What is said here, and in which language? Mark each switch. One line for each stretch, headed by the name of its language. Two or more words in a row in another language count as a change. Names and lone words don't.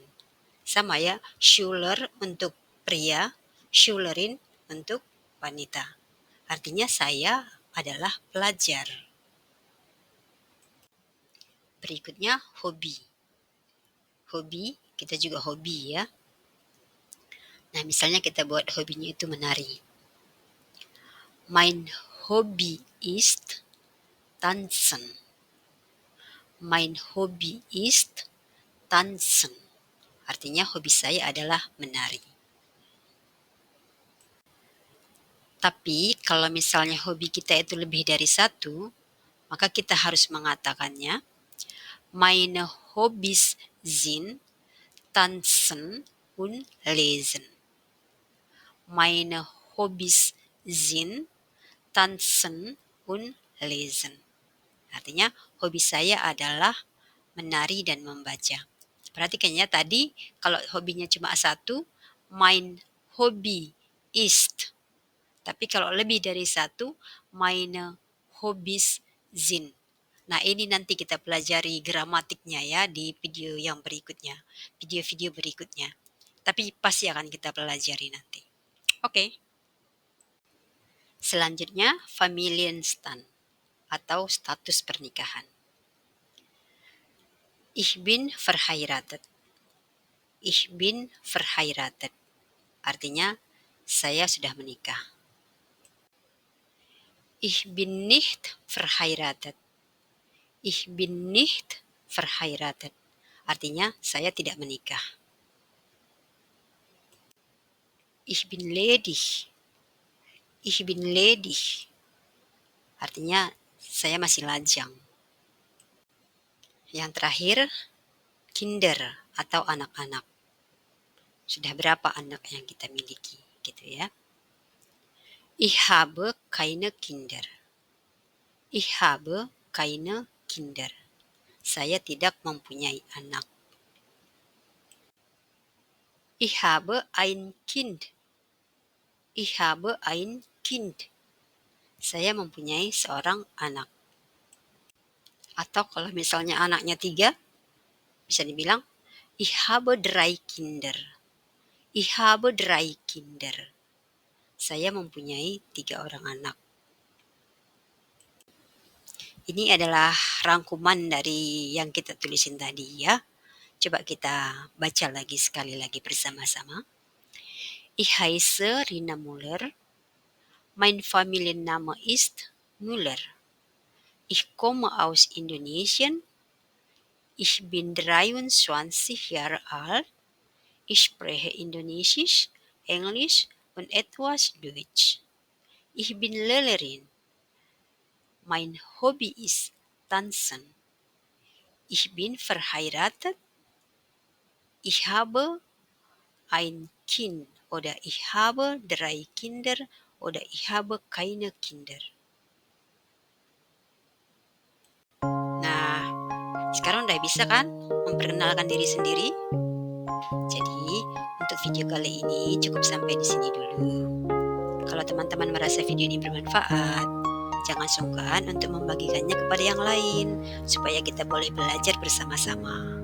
Indonesian: Sama ya, Schüler untuk pria, Schülerin untuk wanita. Artinya saya adalah pelajar. Berikutnya hobi. Hobi, kita juga hobi ya. Nah, misalnya kita buat hobinya itu menari.
German: Mein Hobby ist tanzen. Mein Hobby ist tanzen.
Indonesian: Artinya hobi saya adalah menari. Tapi kalau misalnya hobi kita itu lebih dari satu, maka kita harus mengatakannya
German: Meine Hobbys sind tanzen und lesen. Meine Hobbys sind tanzen und lesen.
Indonesian: Artinya hobi saya adalah menari dan membaca. Perhatikan ya tadi kalau hobinya cuma satu,
German: mein Hobby ist.
Indonesian: Tapi kalau lebih dari satu,
German: meine Hobbys sind.
Indonesian: Nah, ini nanti kita pelajari gramatiknya ya di video yang berikutnya, video-video berikutnya. Tapi pasti akan kita pelajari nanti. Oke. Selanjutnya, Familienstand atau status pernikahan.
German: Ich bin verheiratet. Ich bin verheiratet.
Indonesian: Artinya, saya sudah menikah.
German: Ich bin nicht verheiratet. Ich bin nicht verheiratet.
Indonesian: Artinya, saya tidak menikah.
German: Ich bin ledig. Ich bin ledig.
Indonesian: Artinya, saya masih lajang. Yang terakhir, Kinder atau anak-anak. Sudah berapa anak yang kita miliki, gitu ya.
German: Ich habe keine Kinder. Ich habe keine Kinder.
Indonesian: Saya tidak mempunyai anak.
German: Ich habe ein Kind. Ich habe ein Kind.
Indonesian: Saya mempunyai seorang anak. Atau kalau misalnya anaknya 3, bisa dibilang,
German: Ich habe 3 Kinder. Ich habe 3 Kinder.
Indonesian: Saya mempunyai 3 orang anak. Ini adalah rangkuman dari yang kita tulisin tadi ya. Coba kita baca lagi sekali lagi bersama-sama.
German: Ich heiße Rina Müller. Mein Familienname ist Müller. Ich komme aus Indonesien. Ich bin 23 Jahre alt. Ich spreche Indonesisch, Englisch und etwas Deutsch. Ich bin Lehrerin. Mein Hobby ist Tanzen. Ich bin verheiratet. Ich habe ein Kind oder ich habe 3 Kinder oder ich habe keine Kinder.
Indonesian: Nah, sekarang udah bisa kan memperkenalkan diri sendiri? Jadi, untuk video kali ini cukup sampai di sini dulu. Kalau teman-teman merasa video ini bermanfaat, jangan sungkan untuk membagikannya kepada yang lain, supaya kita boleh belajar bersama-sama.